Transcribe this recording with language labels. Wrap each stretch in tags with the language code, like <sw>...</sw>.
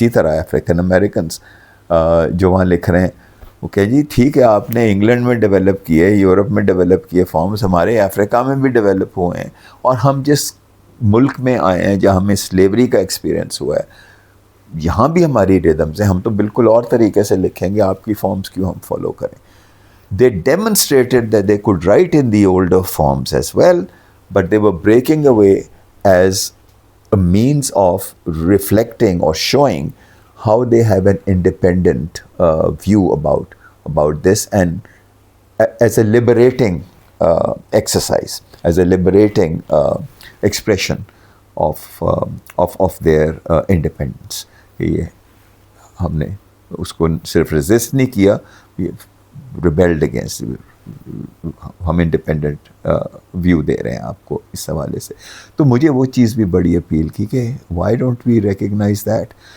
<ur>اسی طرح African Americans جو وہاں لکھ رہے ہیں، وہ کہ جی ٹھیک ہے آپ نے انگلینڈ میں ڈیولپ کیے، یورپ میں ڈیولپ کیے فارمز، ہمارے افریقہ میں بھی ڈیولپ ہوئے ہیں، اور ہم جس ملک میں آئے ہیں جہاں ہمیں سلیوری کا ایکسپیرینس ہوا ہے، یہاں بھی ہماری ریدمز ہیں، ہم تو بالکل اور طریقے سے لکھیں گے، آپ کی فارمز کیوں ہم فالو کریں.</ur> <en>They demonstrated that they could write in the older forms as well, but they were breaking away as a means of reflecting or showing how they have an independent view about this, and as a liberating exercise, as a liberating expression of their independence.</en> <ur>یہ ہم نے اس کو صرف resist نہیں کیا، ریبیلڈ against, ہم independent view دے رہے ہیں آپ کو اس حوالے سے. تو مجھے وہ چیز بھی بڑی اپیل کی کہ</ur> <en>Why don't we recognise that.</en>